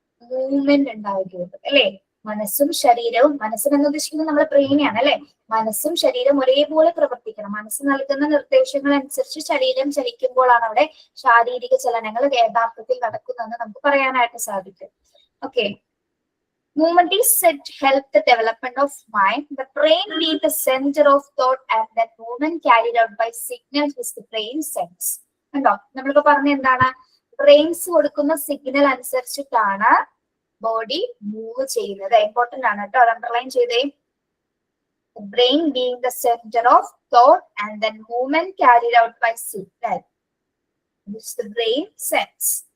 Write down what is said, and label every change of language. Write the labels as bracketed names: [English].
[Malayalam] Movement ഉണ്ടാവുകയുള്ളൂ അല്ലെ. മനസ്സും ശരീരവും, മനസ്സിനെന്ന് ഉദ്ദേശിക്കുന്നത് നമ്മുടെ ബ്രെയിനെയാണ് അല്ലെ. മനസ്സും ശരീരവും ഒരേപോലെ പ്രവർത്തിക്കണം. മനസ്സ് നൽകുന്ന നിർദ്ദേശങ്ങൾ അനുസരിച്ച് ശരീരം ചലിക്കുമ്പോഴാണ് അവിടെ ശാരീരിക ചലനങ്ങൾ യഥാർത്ഥത്തിൽ നടക്കുന്നതെന്ന് നമുക്ക് പറയാനായിട്ട് സാധിക്കും. [English] Okay, movement is said to help the development of mind. The brain being the center of thought and that movement carried out by signals which the brain sends. [Malayalam] കണ്ടോ, നമ്മളിപ്പോ പറഞ്ഞ എന്താണ്? ബ്രെയിൻസ് കൊടുക്കുന്ന സിഗ്നൽ അനുസരിച്ചിട്ടാണ് ബോഡി മൂവ് ചെയ്യുന്നത്. Important ആണ് കേട്ടോ, അത് അണ്ടർലൈൻ ചെയ്തേ. [English] Brain being the center of thought and then movement carried out by signal which the brain sends.